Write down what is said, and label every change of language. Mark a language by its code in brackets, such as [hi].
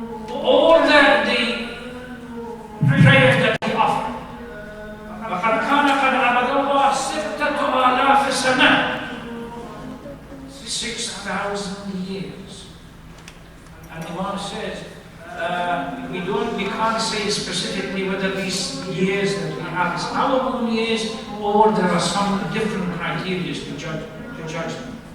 [en] All the prayers that he offered. [ar] وَقَدْ كَانَ قَدْ عَبَدَ اللَّهَ 6,000 سَنَةً, [en] 6,000 years. And the Imam says, we can't say specifically whether these years that we have is our own years, or there are some different criteria to judge them.